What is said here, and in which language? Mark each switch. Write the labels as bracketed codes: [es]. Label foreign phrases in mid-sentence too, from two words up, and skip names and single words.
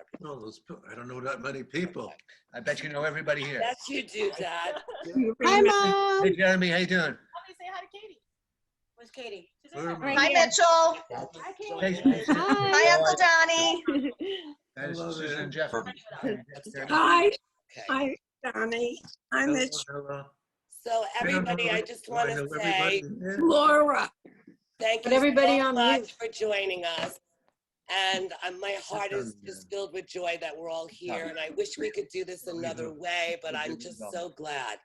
[en] No, I don't know that many people. I bet you know everybody here. Yes, you do, Dad. Hi, Mom. Hey, Jeremy, how you doing? Let me say hi to Katie. Where's Katie? She's in there. Hi, Mitchell. Hi, Hey, Katie. Hi, Uncle Donnie. that is Susan and Jeff. Hi. Okay. Hi, Donnie. Hi, Mitch. Hello. So everybody, I just want to say Laura. thank you Put everybody so on much mute. for joining us. And my heart is just filled with joy that we're all here. And I wish we could do this another way, but I'm just so glad.